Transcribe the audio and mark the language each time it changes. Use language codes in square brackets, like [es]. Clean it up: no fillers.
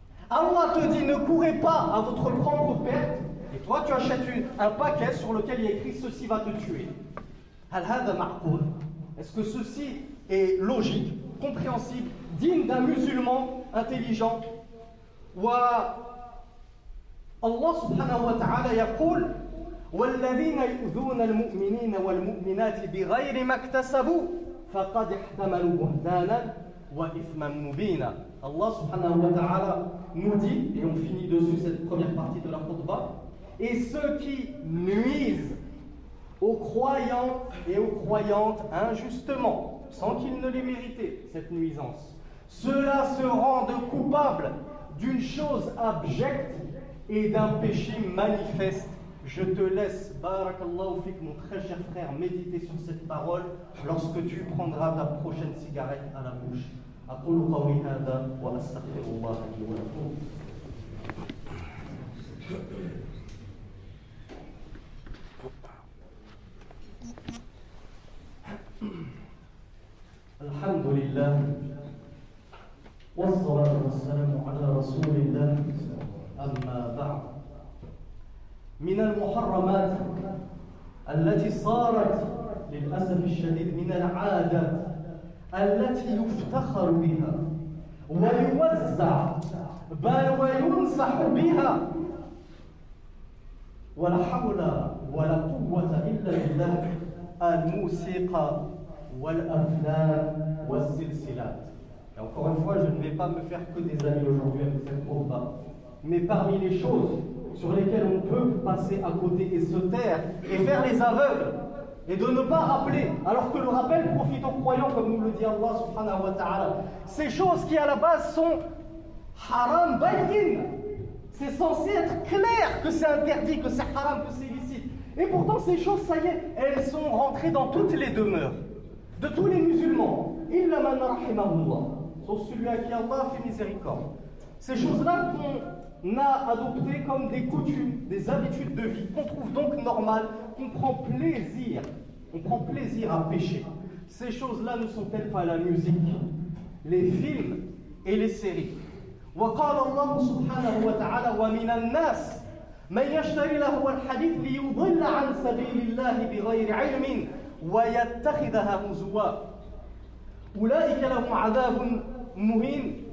[fr] Allah te dit: ne courez pas à votre propre perte, et toi tu achètes un paquet sur lequel il y a écrit: ceci va te tuer. [ar] Hal hada ma'qul? [fr] Est-ce que ceci est logique, compréhensible, digne d'un musulman intelligent? [ar] Allah subhanahu wa ta'ala yaqul: والذين يؤذون المؤمنين والمؤمنات بغير ما اكتسبوا فقد احتملوا بهتانا وإثما مبينا. [fr] Allah subhanahu wa ta'ala nous dit, et on finit dessus cette première partie de la khutbah, et ceux qui nuisent aux croyants et aux croyantes injustement, sans qu'ils ne l'aient mérité, cette nuisance, ceux-là se rendent coupables d'une chose abjecte et d'un péché manifeste. Je te laisse, barakallahu fik, mon très cher frère, méditer sur cette parole lorsque tu prendras ta prochaine cigarette à la bouche. [ar] أقول قولي هذا وأستغفر الله لي ولكم. الحمد لله والصلاة والسلام على رسول الله. أما بعد، من المحرمات التي صارت للأسف الشديد من العادات التي يفتخر بها ويوزع بل وينصح بها، ولا حول ولا قوة إلا بالله، الموسيقى والأفلام والسلسلات. [fr] Et encore une fois, je ne vais pas me faire que des amis aujourd'hui avec cette combat, mais parmi les choses sur lesquelles on peut passer à côté et se taire et faire les aveugles et de ne pas rappeler, alors que le rappel profite aux croyants, comme nous le dit Allah subhanahu wa ta'ala. Ces choses qui à la base sont haram bayyin, c'est censé être clair que c'est interdit, que c'est haram, que c'est illicite. Et pourtant ces choses, ça y est, elles sont rentrées dans toutes les demeures de tous les musulmans, [ar] illa man rahimahullah, [fr] sauf celui à qui Allah fait miséricorde. Ces choses-là qu'on a adoptées comme des coutumes, des habitudes de vie, qu'on trouve donc normales, qu'on prend plaisir à pécher. Ces choses-là ne sont-elles pas la musique, les films et les séries? [ar] وقال الله سبحانه وتعالى: ومن الناس من يشتري لهو الحديث ليضل عن سبيل الله بغير علم ويتخذها هزوا أولئك لهم عذاب مهين.